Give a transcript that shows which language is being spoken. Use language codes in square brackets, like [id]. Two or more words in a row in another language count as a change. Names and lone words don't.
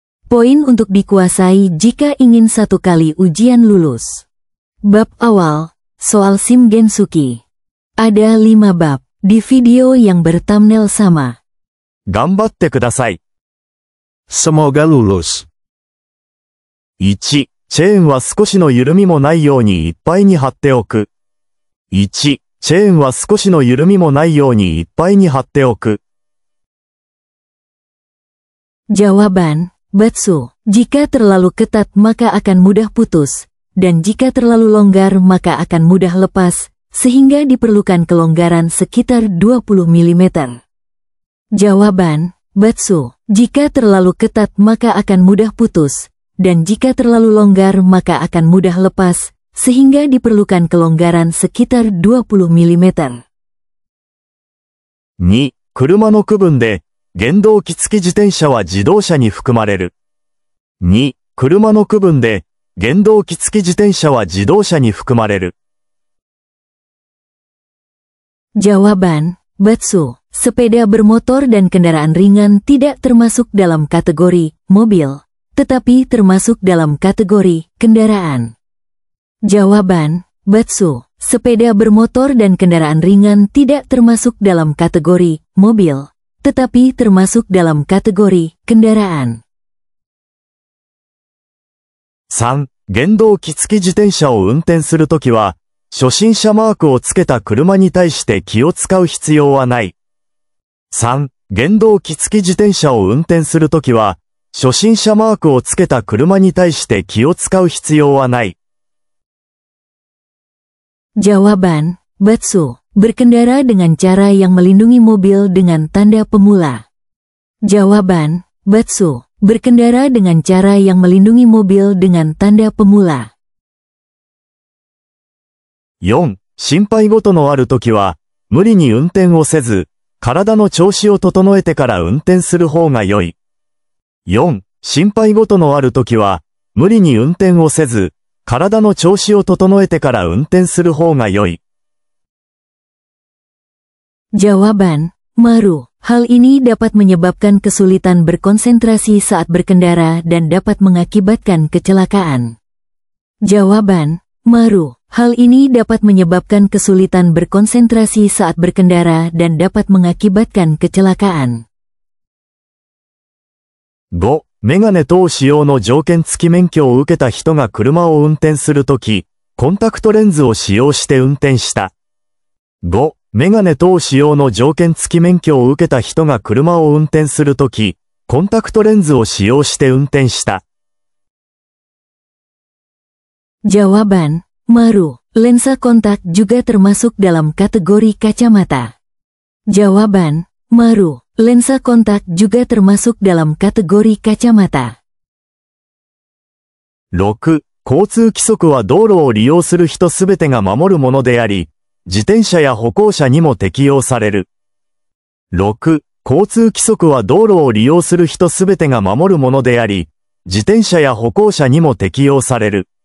[id] Poin untuk dikuasai jika ingin 1 kali ujian lulus. Bab awal, soal SIM Gensuki. Ada 5 bab, di video yang berthumbnail sama. [ja] 頑張ってください。 [id] Semoga lulus. [ja] 1、チェーンは少しの緩みもないようにいっぱいに貼っておく。1、チェーンは少しの緩みもないようにいっぱいに貼っておく。 [id] Jawaban, Batsu. Jika terlalu ketat maka akan mudah putus, dan jika terlalu longgar maka akan mudah lepas, sehingga diperlukan kelonggaran sekitar 20 mm. Jawaban, Batsu. Jika terlalu ketat maka akan mudah putus, dan jika terlalu longgar maka akan mudah lepas, sehingga diperlukan kelonggaran sekitar 20 mm. [ja] 2、車の区分で、原動機付き自転車は自動車に含まれる。2、車の区分で、原動機付き自転車は自動車に含まれる。 [id] Jawaban, Batsu. Sepeda bermotor dan kendaraan ringan tidak termasuk dalam kategori mobil, tetapi termasuk dalam kategori kendaraan. Jawaban, Batsu. Sepeda bermotor dan kendaraan ringan tidak termasuk dalam kategori mobil, tetapi termasuk dalam kategori kendaraan. [ja] 3、原動機付き自転車を運転するときは、初心者マークをつけた車に対して気を使う必要はない。3、原動機付き自転車を運転するときは、初心者マークをつけた車に対して気を使う必要はない。 [id] Jawaban, Batsu. Berkendara dengan cara yang melindungi mobil dengan tanda pemula. Jawaban, Batsu. Berkendara dengan cara yang melindungi mobil dengan tanda pemula. [ja] 4、心配事のあるときは、無理に運転をせず、体の調子を整えてから運転する方が良い。4、心配事のあるときは、無理に運転をせず、体の調子を整えてから運転する方が良い。 [id] Jawaban, Maru. Hal ini dapat menyebabkan kesulitan berkonsentrasi saat berkendara dan dapat mengakibatkan kecelakaan. Jawaban, Maru. Hal ini dapat menyebabkan kesulitan berkonsentrasi saat berkendara dan dapat mengakibatkan kecelakaan. [ja] 5、メガネ等使用の条件付き免許を受けた人が車を運転するとき、コンタクトレンズを使用して運転した。5、メガネ等使用の条件付き免許を受けた人が車を運転するとき、コンタクトレンズを使用して運転した。 [id] Jawaban, Maru. Lensa kontak juga termasuk dalam kategori kacamata. Jawaban, Maru. Lensa kontak juga termasuk dalam kategori kacamata. [ja] 6、交通規則は道路を利用する人すべてが守るものであり、自転車や歩行者にも適用される。6、交通規則は道路を利用する人すべてが守るものであり、自転車や歩行者にも適用される。